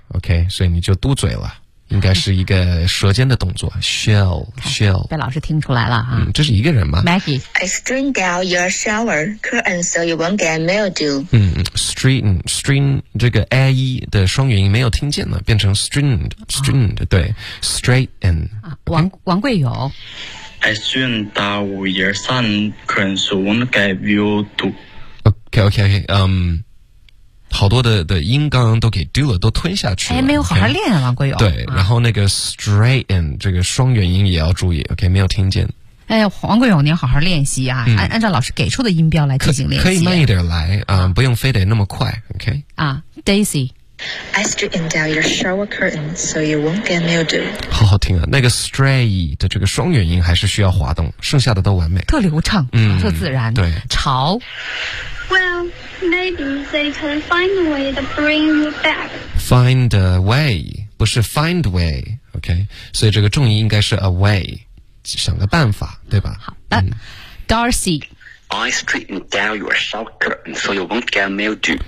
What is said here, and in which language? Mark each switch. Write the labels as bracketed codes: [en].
[zh] Okay, 所以你就嘟嘴了，应该是一个舌尖的动作。 [en] She'll [zh] 被老师听出来了啊。嗯，这是一个人吗 [en] ？Maggie, I straightened out your shower curtain so you won't get mildew. [zh] 嗯 ，straighten 这个 a 的双元音没有听见了，变成 straightened、哦、对 ，straighten、 okay. 王贵友。 [en] I straightened out your sun curtain so won't get mildew. [zh] Okay, 好多的音刚刚都给丢了，都吞下去了。哎，没有好好练啊，王国友。对，然后那个 straighten 这个双元音也要注意。Okay, 没有听见。哎，王国友，你要好好练习啊，按照老师给出的音标来进行练习。可以慢一点来啊、不用非得那么快。 [en] Okay. [zh] 啊 ，Daisy。 [en] I straightened out your shower curtain so you won't get mildew. [zh] 好好听啊，那个 stray 的这个双元音还是需要滑动，剩下的都完美，特流畅，嗯，特自然。对，潮。 [en] Well, maybe they can find a way to bring you back. Find a way, 不是 find way, OK? [zh] 所以这个重音应该是 a way, 想个办法，对吧？好的、嗯、，Darcy。 [en] I straightened down your shower curtain so you won't get mildew.